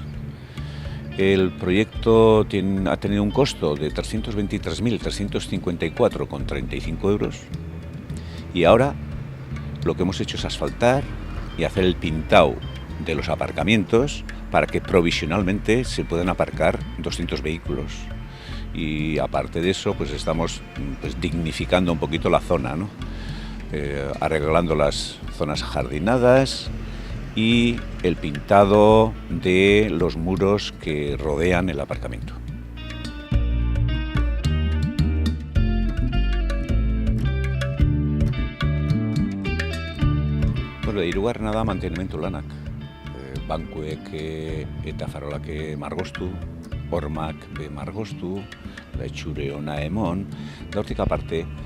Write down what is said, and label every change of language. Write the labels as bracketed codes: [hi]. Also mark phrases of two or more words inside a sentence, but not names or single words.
[es] El proyecto ha tenido un costo de 323.354,35 euros y ahora lo que hemos hecho es asfaltar y hacer el pintado de los aparcamientos para que provisionalmente se puedan aparcar 200 vehículos. Y aparte de eso, pues estamos dignificando un poquito la zona, ¿no? Arreglando las zonas jardinadas y el pintado de los muros que rodean el aparcamiento. [eu] Bueno, hirugarrena da mantenimendu lanak. Bankuek eta farolak margostu, hormak margostu, etxure ona emon, da hortik aparte,